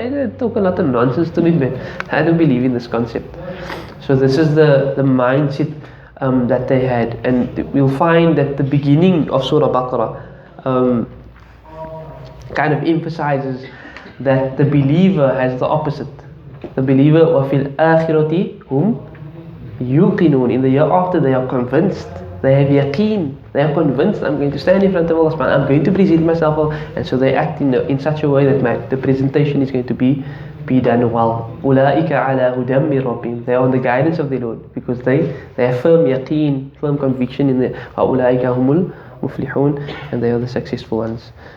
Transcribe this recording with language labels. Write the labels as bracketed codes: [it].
[en] They talk a lot of nonsense to me, but I don't believe in this concept. So this is the mindset that they had, and we'll find that the beginning of Surah Baqarah kind of emphasizes that the believer has the opposite. The believer, [ar] وَفِي الْآخِرَةِ هُمْ يُوقِنُونَ. [en] In the year after, they are convinced. They have yaqeen. They are convinced, I'm going to stand in front of Allah subhanahu. I'm going to present myself, and so they act in such a way that the presentation is going to be done well. [ar] أُولَٰئِكَ عَلَىٰ هُدًى مِّن رَبِّهِمْ. [en] They are on the guidance of their Lord, because they have firm yaqeen, firm conviction in the [ar] وَأُولَٰئِكَ هُمُ الْمُفْلِحُونَ, [en] and they are the successful ones.